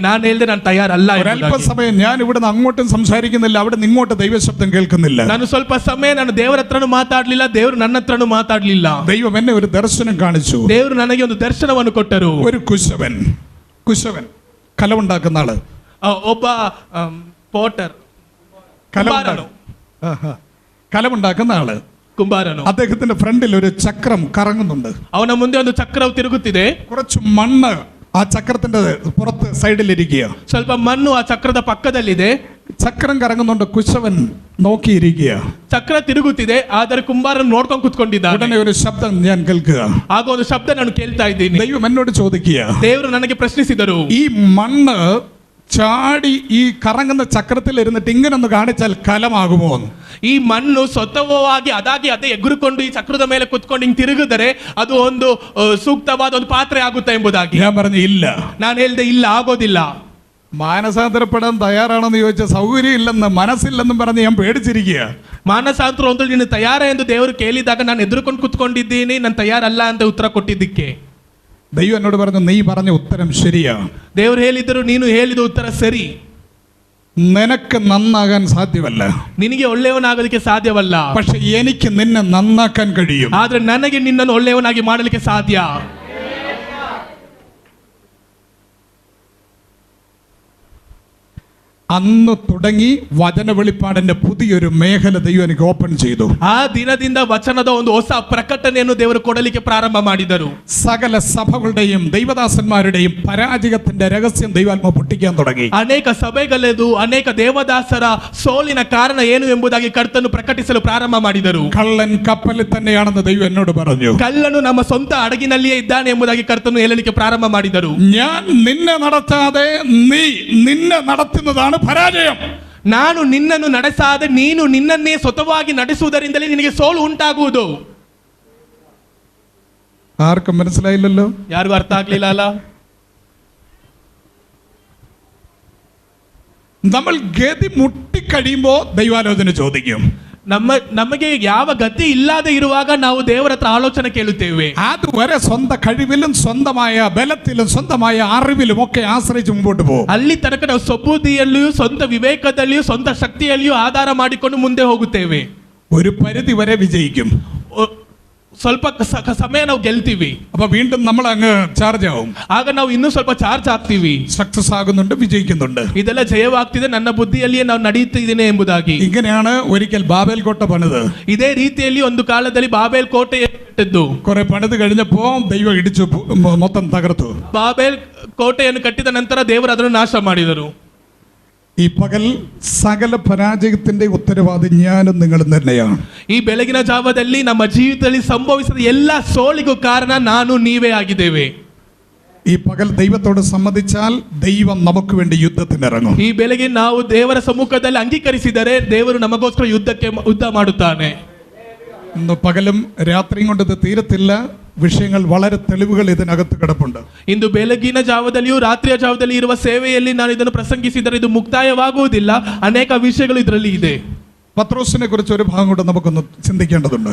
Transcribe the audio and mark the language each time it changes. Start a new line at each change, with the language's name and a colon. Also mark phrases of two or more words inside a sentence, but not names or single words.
Kannada: ನಾನು ಹೇಳಿದೆ ನಾನು ತಯಾರಲ್ಲ ಎಂಬುದಾಗಿ.
Malayalam: ഒരല്പസമയം ഞാൻ ഇവിടുന്ന് അങ്ങോട്ടും സംസാരിക്കുന്നില്ല, അവിടെ നിന്ന് ഇങ്ങോട്ട് ദൈവശബ്ദം കേൾക്കുന്നില്ല.
Kannada: ನಾನು ಸ್ವಲ್ಪ ಸಮಯ ನಾನು ದೇವರ ಹತ್ರನೂ ಮಾತಾಡ್ಲಿಲ್ಲ, ದೇವರು ನನ್ನ ಹತ್ರನೂ ಮಾತಾಡ್ಲಿಲ್ಲ.
Malayalam: ദൈവം എന്നെ ഒരു ദർശനം കാണിച്ചു.
Kannada: ದೇವರು ನನಗೆ ಒಂದು ದರ್ಶನವನ್ನು ಕೊಟ್ಟರು.
Malayalam: ഒരു കുശവൻ കലമുണ്ടാക്കുന്ന ആള്,
Kannada: ಒಬ್ಬ പോട്ടർ,
Malayalam: കലമുണ്ടാക്കുന്ന ആള്,
Kannada: ಕುಂಬಾರನು.
Malayalam: അദ്ദേഹത്തിന്റെ ഫ്രണ്ടിൽ ഒരു ചക്രം കറങ്ങുന്നുണ്ട്.
Kannada: ಅವನ ಮುಂದೆ ಒಂದು ಚಕ್ರವು ತಿರುಗುತ್ತಿದೆ.
Malayalam: കുറച്ച് മണ്ണ് ആ ചക്രത്തിന്റെ പുറത്ത് സൈഡിലിരിക്കുക.
Kannada: ಸ್ವಲ್ಪ ಮಣ್ಣು ಆ ಚಕ್ರದ ಪಕ್ಕದಲ್ಲಿದೆ.
Malayalam: ചക്രം കറങ്ങുന്നുണ്ട്, കുശവൻ നോക്കിയിരിക്കുക.
Kannada: ಚಕ್ರ ತಿರುಗುತ್ತಿದೆ, ಆದರೆ ಕುಂಬಾರನು ನೋಡ್ಕೊಂಡು ಕುತ್ಕೊಂಡಿದ್ದಾನೆ.
Malayalam: ഉടനെ ഒരു ശബ്ദം ഞാൻ കേൾക്കുക.
Kannada: ಆಗ ಒಂದು ಶಬ್ದ ನಾನು ಕೇಳ್ತಾ ಇದ್ದೀನಿ.
Malayalam: ദൈവം എന്നോട് ചോദിക്കുക,
Kannada: ದೇವರು ನನಗೆ ಪ್ರಶ್ನಿಸಿದರು,
Malayalam: ഈ മണ്ണ് ചാടി ഈ കറങ്ങുന്ന ചക്രത്തിൽ ഇരുന്നിട്ട് ഇങ്ങനെ ഒന്ന് കാണിച്ചാൽ കലമാകുമോ?
Kannada: ಈ ಮಣ್ಣು ಸ್ವತಃವಾಗಿ ಅದೇ ಎಗುರುಕೊಂಡು ಈ ಚಕ್ರದ ಮೇಲೆ ಕುತ್ಕೊಂಡು ಹಿಂಗ್ ತಿರುಗಿದರೆ ಅದು ಒಂದು ಸೂಕ್ತವಾದ ಒಂದು ಪಾತ್ರೆ ಆಗುತ್ತೆ ಎಂಬುದಾಗಿ.
Malayalam: ഞാൻ പറഞ്ഞു ഇല്ല.
Kannada: ನಾನು ಹೇಳ್ದೆ ಇಲ್ಲ, ಆಗೋದಿಲ್ಲ.
Malayalam: മാനസാന്തരപ്പെടാൻ തയ്യാറാണെന്ന് ചോദിച്ച സൗകര്യം ഇല്ലെന്ന്, മനസ്സില്ലെന്നും പറഞ്ഞ് ഞാൻ പേടിച്ചിരിക്കുക.
Kannada: ಮಾನಸಾಂತರ ಒಂದು ನೀನು ತಯಾರ ಎಂದು ದೇವರು ಕೇಳಿದಾಗ ನಾನು ಎದುರುಕೊಂಡು ಕುತ್ಕೊಂಡಿದ್ದೀನಿ, ನಾನು ತಯಾರಲ್ಲ ಅಂತ ಉತ್ತರ ಕೊಟ್ಟಿದ್ದಕ್ಕೆ.
Malayalam: ദൈവം എന്നോട് പറഞ്ഞു, നീ പറഞ്ഞ ഉത്തരം ശരിയാ.
Kannada: ದೇವರು ಹೇಳಿದರು ನೀನು ಹೇಳಿದ ಉತ್ತರ ಸರಿ.
Malayalam: നിനക്ക് നന്നാകാൻ സാധ്യമല്ല,
Kannada: ನಿನಗೆ ಒಳ್ಳೆಯವನಾಗಲಿಕ್ಕೆ ಸಾಧ್ಯವಲ್ಲ,
Malayalam: പക്ഷെ എനിക്ക് നിന്നെ നന്നാക്കാൻ കഴിയും.
Kannada: ಆದ್ರೆ ನನಗೆ ನಿನ್ನನ್ನು ಒಳ್ಳೆಯವನಾಗಿ ಮಾಡಲಿಕ್ಕೆ ಸಾಧ್ಯ.
Malayalam: അന്ന് തുടങ്ങി വചന വെളിപ്പാടിന്റെ പുതിയൊരു മേഖല ദൈവം എനിക്ക് ഓപ്പൺ ചെയ്തു.
Kannada: ಆ ದಿನದಿಂದ ವಚನದ ಒಂದು ಹೊಸ ಪ್ರಕಟಣೆಯನ್ನು ದೇವರು ಕೊಡಲಿಕ್ಕೆ ಪ್ರಾರಂಭ ಮಾಡಿದರು.
Malayalam: സകല സഭകളുടെയും ദൈവദാസന്മാരുടെയും പരാജയത്തിന്റെ രഹസ്യം ദൈവാത്മ പൊട്ടിക്കാൻ തുടങ്ങി.
Kannada: ಅನೇಕ ಸಭೆಗಳೆದು ಅನೇಕ ದೇವದಾಸರ ಸೋಲಿನ ಕಾರಣ ಏನು ಎಂಬುದಾಗಿ ಕರ್ತನು ಪ್ರಕಟಿಸಲು ಪ್ರಾರಂಭ ಮಾಡಿದರು.
Malayalam: കള്ളൻ കപ്പലിൽ തന്നെയാണെന്ന് ദൈവം എന്നോട് പറഞ്ഞു.
Kannada: ಕಳ್ಳನು ನಮ್ಮ ಸ್ವಂತ ಹಡಗಿನಲ್ಲಿಯೇ ಇದ್ದಾನೆ ಎಂಬುದಾಗಿ ಕರ್ತನು ಹೇಳಲಿಕ್ಕೆ ಪ್ರಾರಂಭ ಮಾಡಿದರು.
Malayalam: ഞാൻ നിന്നെ നടത്താതെ നീ നിന്നെ നടത്തുന്നതാണ് പരാജയം.
Kannada: ನಾನು ನಿನ್ನನ್ನು ನಡೆಸಾದೆ ನೀನು ನಿನ್ನನ್ನೇ ಸ್ವತಃವಾಗಿ ನಡೆಸುವುದರಿಂದಲೇ ನಿನಗೆ ಸೋಲು ಉಂಟಾಗುವುದು.
Malayalam: ആർക്കും മനസ്സിലായില്ലല്ലോ?
Kannada: ಯಾರಿಗೂ ಅರ್ಥ ಆಗ್ಲಿಲ್ಲ ಅಲ್ಲ?
Malayalam: നമ്മൾ ഗതി മുട്ടിക്കഴിയുമ്പോ ദൈവാലോചന ചോദിക്കും.
Kannada: ನಮಗೆ ಯಾವ ಗತಿ ಇಲ್ಲದೆ ಇರುವಾಗ ನಾವು ದೇವರ ಹತ್ರ ಆಲೋಚನೆ ಕೇಳುತ್ತೇವೆ.
Malayalam: അതുവരെ സ്വന്തം കഴിവിലും സ്വന്തമായ ബലത്തിലും സ്വന്തമായ അറിവിലും ഒക്കെ ആശ്രയിച്ച് മുമ്പോട്ട് പോകും.
Kannada: ಅಲ್ಲಿ ತನಕ ನಾವು ಸ್ವಬುದ್ಧಿಯಲ್ಲಿಯೂ ಸ್ವಂತ ವಿವೇಕದಲ್ಲಿಯೂ ಸ್ವಂತ ಶಕ್ತಿಯಲ್ಲಿಯೂ ಆಧಾರ ಮಾಡಿಕೊಂಡು ಮುಂದೆ ಹೋಗುತ್ತೇವೆ.
Malayalam: ഒരു പരിധി വരെ വിജയിക്കും.
Kannada: ಸ್ವಲ್ಪ ಸಮಯ ನಾವು ಗೆಲ್ತೀವಿ,
Malayalam: അപ്പൊ വീണ്ടും നമ്മൾ അങ്ങ് ചാർജ് ആവും.
Kannada: ಆಗ ನಾವು ಇನ್ನೂ ಸ್ವಲ್ಪ ಚಾರ್ಜ್ ಆಗ್ತೀವಿ.
Malayalam: സക്സസ് ആകുന്നുണ്ട്, വിജയിക്കുന്നുണ്ട്.
Kannada: ಇದೆಲ್ಲ ಜಯವಾಗ್ತಿದೆ, ನನ್ನ ಬುದ್ಧಿಯಲ್ಲಿಯೇ ನಾವು ನಡೆಯುತ್ತಿದ್ದೇನೆ ಎಂಬುದಾಗಿ.
Malayalam: ഇങ്ങനെയാണ് ഒരിക്കൽ ബാബേൽ കോട്ട പണിത്.
Kannada: ಇದೇ ರೀತಿಯಲ್ಲಿ ಒಂದು ಕಾಲದಲ್ಲಿ ಬಾಬೇಲ್ ಕೋಟೆ ಕಟ್ಟಿದ್ದು.
Malayalam: കുറെ പണിത് കഴിഞ്ഞപ്പോ ദൈവം ഇടിച്ചു മൊത്തം തകർത്തു.
Kannada: ಬಾಬೇಲ್ ಕೋಟೆಯನ್ನು ಕಟ್ಟಿದ ನಂತರ ದೇವರು ಅದನ್ನು ನಾಶ ಮಾಡಿದರು.
Malayalam: ഈ പകൽ സകല പരാജയത്തിന്റെ ഉത്തരവാദി ഞാനും നിങ്ങളും തന്നെയാണ്.
Kannada: ಈ ಬೆಳಗಿನ ಜಾವದಲ್ಲಿ ನಮ್ಮ ಜೀವಿತದಲ್ಲಿ ಸಂಭವಿಸಿದ ಎಲ್ಲ ಸೋಲಿಗೂ ಕಾರಣ ನಾನು ನೀವೇ ಆಗಿದ್ದೇವೆ.
Malayalam: ഈ പകൽ ദൈവത്തോട് സമ്മതിച്ചാൽ ദൈവം നമുക്ക് വേണ്ടി യുദ്ധത്തിനിറങ്ങും.
Kannada: ಈ ಬೆಳಗ್ಗೆ ನಾವು ದೇವರ ಸಮ್ಮುಖದಲ್ಲಿ ಅಂಗೀಕರಿಸಿದರೆ ದೇವರು ನಮಗೋಸ್ಕರ ಯುದ್ಧ ಮಾಡುತ್ತಾನೆ.
Malayalam: ഇന്ന് പകലും രാത്രിയും കൊണ്ട് ഇത് തീരത്തില്ല. വിഷയങ്ങൾ വളരെ തെളിവുകൾ ഇതിനകത്ത് കിടപ്പുണ്ട്.
Kannada: ಇಂದು ಬೆಳಗಿನ ಜಾವದಲ್ಲಿಯೂ ರಾತ್ರಿಯ ಜಾವದಲ್ಲಿ ಇರುವ ಸೇವೆಯಲ್ಲಿ ನಾನು ಇದನ್ನು ಪ್ರಸಂಗಿಸಿದರೆ ಇದು ಮುಕ್ತಾಯವಾಗುವುದಿಲ್ಲ. ಅನೇಕ ವಿಷಯಗಳು ಇದರಲ್ಲಿ ಇದೆ.
Malayalam: പത്രോസിനെ കുറിച്ച് ഒരു ഭാഗം കൂടെ നമുക്കൊന്ന് ചിന്തിക്കേണ്ടതുണ്ട്.